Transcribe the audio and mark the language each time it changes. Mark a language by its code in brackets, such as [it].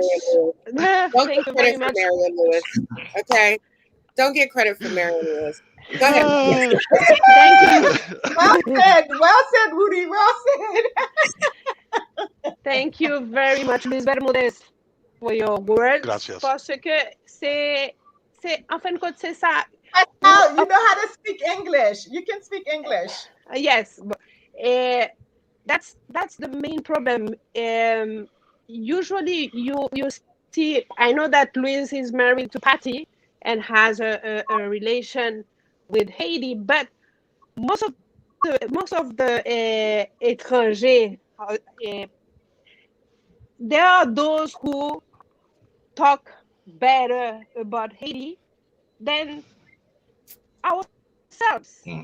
[en] Marion Lewis. Don't Thank get you very credit for much. Marion Lewis. Okay? Don't get credit for Marion Lewis. Go ahead. Thank you. Well said, Rudy. Well said. Thank you very much, Luis Bermudez, for your words. [es] Gracias. [fr] Parce que c'est en fin de compte, c'est ça. [en] Pascal, you know how to speak English. You can speak English. Yes, but that's the main problem. Usually, you see, I know that Luis is married to Patty and has a relation with Haiti, but most of the étrangers, there are those who talk better about Haiti than ourselves.